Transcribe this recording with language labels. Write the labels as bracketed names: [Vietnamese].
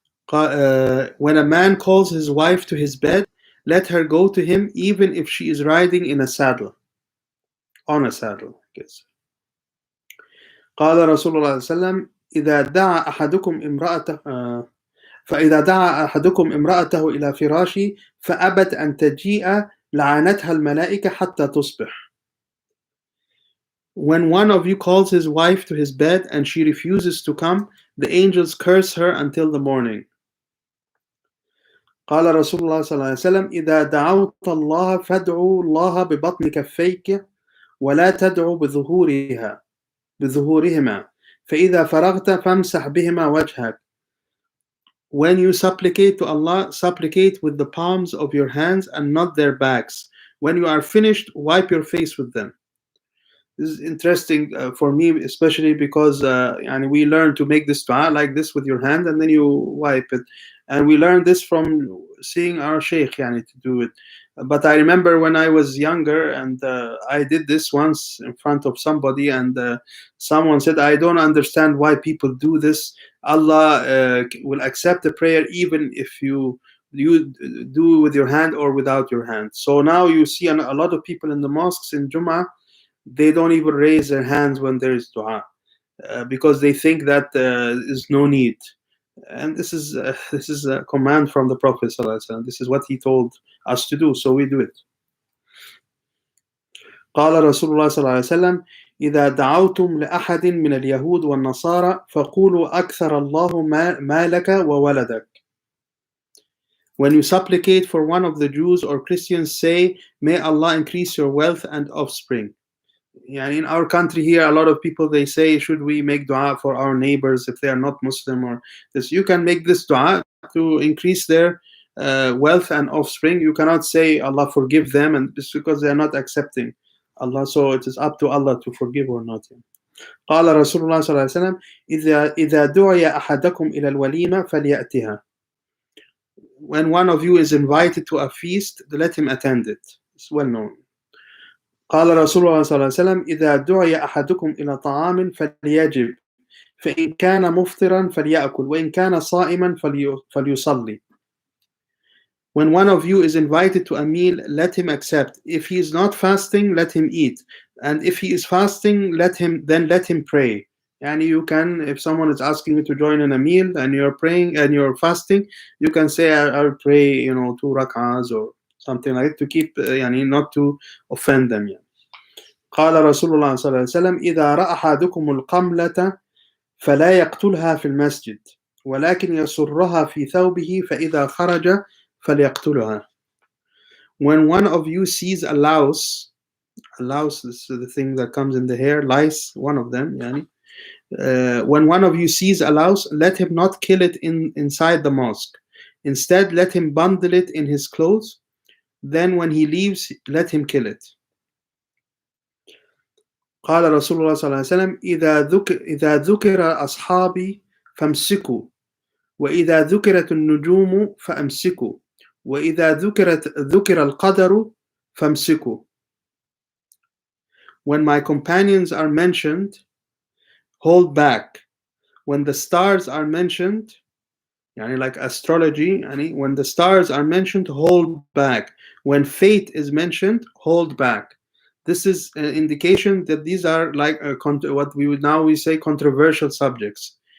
[English] When a man calls his wife to his bed, let her go to him even if she is riding in a saddle, on a saddle, I guess. [Arabic] قال رسول الله صلى الله عليه وسلم إذا دعا أحدكم امرأته فإذا دعا أحدكم امرأته إلى فراشي فأبت أن تجيء لعنتها الملائكة حتى تصبح. [English] When one of you calls his wife to his bed and she refuses to come, the angels curse her until the morning. [Arabic] قال رسول الله صلى الله عليه وسلم إذا دعوت الله فادعوا الله ببطن كفيك ولا تدعوا بظهورهما فإذا فرغت فامسح بهما وجهك. [English] When you supplicate to Allah, supplicate with the palms of your hands and not their backs. When you are finished, wipe your face with them. This is interesting for me, especially because we learn to make this dua like this with your hand and then you wipe it. And we learned this from seeing our sheikh to do it. But I remember when I was younger and I did this once in front of somebody and someone said, I don't understand why people do this. Allah will accept the prayer even if you do with your hand or without your hand. So now you see a lot of people in the mosques in Jummah, they don't even raise their hands when there is dua because they think that is no need. And this is a command from the Prophet ﷺ. This is what he told us to do, so we do it. [Arabic] قال رسول الله صلى الله عليه وسلم إذا دعوتم لأحد من اليهود والنصارى فقولوا أكثر الله مالك وولدك. [English] When you supplicate for one of the Jews or Christians, say, may Allah increase your wealth and offspring. In our country here, a lot of people, they say, should we make dua for our neighbors if they are not Muslim or this? You can make this dua to increase their wealth and offspring. You cannot say Allah forgive them, and just because they are not accepting Allah, so it is up to Allah to forgive or not. [Arabic] قال رسول الله صلى الله عليه وسلم إذا دعي أحدكم إلى الوليمة فليأتها. [English] When one of you is invited to a feast, let him attend it. It's well known. [Arabic] قال رسول الله صلى الله عليه وسلم إذا دعي أحدكم إلى طعام فليجب فإن كان مفطرا فليأكل وإن كان صائما فليصلي. [English] When one of you is invited to a meal, let him accept. If he is not fasting, let him eat. And if he is fasting, let him pray. You can, if someone is asking you to join in a meal and you're praying and you're fasting, you can say, I'll pray, 2 rak'ahs or something like that to keep, not to offend them. [Arabic] قال رسول الله صلى الله عليه وسلم إذا رأى أحدكم القملة فلا يقتلها في المسجد ولكن يسرها في ثوبه فإذا خرج فليقتلها. [English] When one of you sees a louse is the thing that comes in the hair, lice, one of them. When one of you sees a louse, let him not kill it inside the mosque. Instead, let him bundle it in his clothes. Then when he leaves, let him kill it. [Arabic] قال رسول الله صلى الله عليه وسلم إذا ذكر أصحابي فامسكوا وإذا ذكرت النجوم فأمسكوا وإذا ذكر القدر فامسكوا. [English] When my companions are mentioned, hold back. When the stars are mentioned, like astrology, when the stars are mentioned, hold back. When fate is mentioned, hold back. This is an indication that these are like what we say controversial subjects.